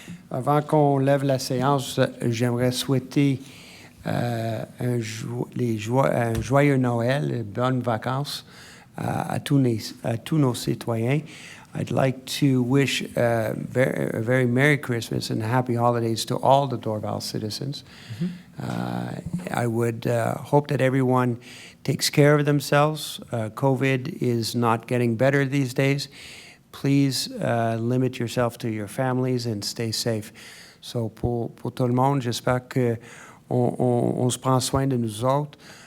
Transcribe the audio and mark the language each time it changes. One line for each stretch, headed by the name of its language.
French: Avant qu'on lève la séance, j'aimerais souhaiter un joyeux Noël, bonnes vacances à tous nos citoyens.
English: I'd like to wish a very Merry Christmas and Happy Holidays to all the Dorval citizens. I would hope that everyone takes care of themselves. COVID is not getting better these days. Please limit yourself to your families and stay safe.
French: So pour tout le monde, j'espère que on se prend soin de nous autres.